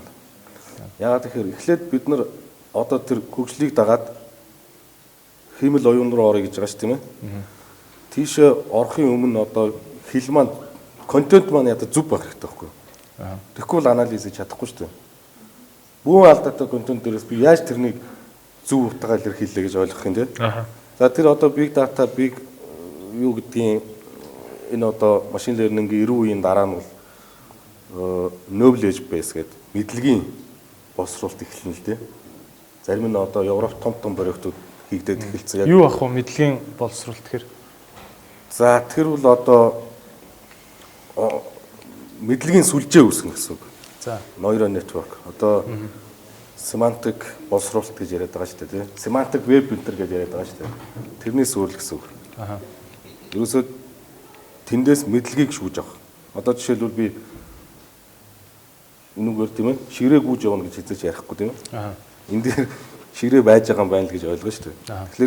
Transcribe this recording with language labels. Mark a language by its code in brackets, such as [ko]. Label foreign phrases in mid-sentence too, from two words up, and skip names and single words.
[mn] Яагаад тэгэхээр эхлээд бид нар одоо тэр хөгжлийг дагаад хиймэл оюун руу орё гэж байгаа шүү тийм ээ. Тийшээ орохын өмнө одоо хэл маань контент маань ядаа зүв байх хэрэгтэй байхгүй юу? Тэгэхгүй бол анализ хийж чадахгүй шүү дээ. Бүх алдаатай контент дээрээс би яаж тэрнийг зүв утгаар илэрхийлээ гэж ойлгох юм те. За тэр одоо [en] big data big [mn] юу гэдгийг энэ одоо [en] machine learning [mn] 90 үеийн дараа нь бол [en] knowledge base [mn] гэдэг мэдлэгийн боловсруулалт эхэлнэ л дээ. Зарим нь одоо Европ том проектууд хийгдээд эхэлсэн. Юу ах вэ мэдлэгийн боловсруулалт гэхээр? За тэр бол одоо мэдлэгийн сүлжээ үүсгэн гэсэн үг. За [en] neural network [mn] одоо semantic боловсруулалт гэж яриад байгаа шүү дээ, тийм. [en] Semantic web builder [mn] гэж яриад байгаа шүү дээ. Тэрний сүрэл гэсэн үг. Ерөөсөө тэндээс мэдлэгийг шүүж авах. Одоо жишээлбэл би энүүгээр тийм ээ ширээ гүйж явна гэж хэзээ ч ярихгүй тийм ээ. Энд дээр ширээ байж байгаа юм байна л гэж ойлгоо шүү дээ.